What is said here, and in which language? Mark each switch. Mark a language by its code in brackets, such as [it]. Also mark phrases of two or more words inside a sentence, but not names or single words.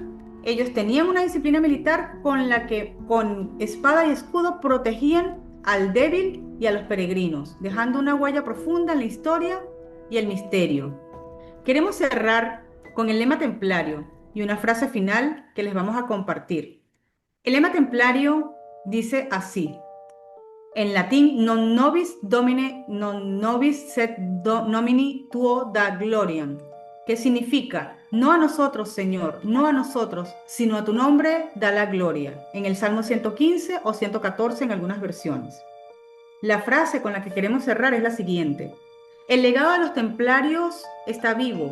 [es] Ellos tenían una disciplina militar con la que con espada y escudo protegían al débil y a los peregrinos, dejando una huella profunda en la historia y el misterio. Queremos cerrar con el lema templario y una frase final que les vamos a compartir. El lema templario dice así, en latín, [la] non nobis domine, non nobis sed nomini tuo da gloriam, [es] que significa, no a nosotros, Señor, no a nosotros, sino a tu nombre da la gloria, en el Salmo 115 o 114 en algunas versiones. La frase con la que queremos cerrar es la siguiente, el legado de los templarios está vivo.